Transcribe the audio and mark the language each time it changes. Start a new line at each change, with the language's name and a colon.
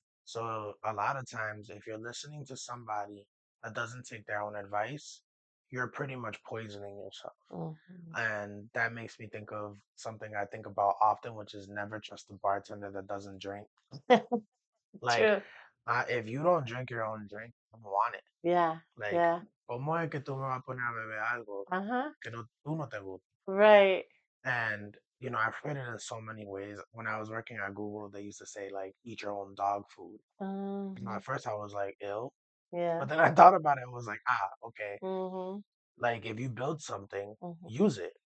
English: So, a lot of times, if you're listening to somebody that doesn't take their own advice, you're pretty much poisoning yourself. Hmm. And that makes me think of something I think about often, which is never trust a bartender that doesn't drink. Like, True. if you don't drink your own drink, I don't want it. Yeah. Like, Yeah.
Spanish: ¿cómo es que tú me vas a poner a beber algo Uh-huh. que no, tú no te gusta?
English: Right. And, I've heard it in so many ways. When I was working at Google, they used to say, like, eat your own dog food. Hmm. At first I was like, ill. But Yeah. then I thought about it and was like, okay. Hmm. Like, if you build something, Hmm. use it.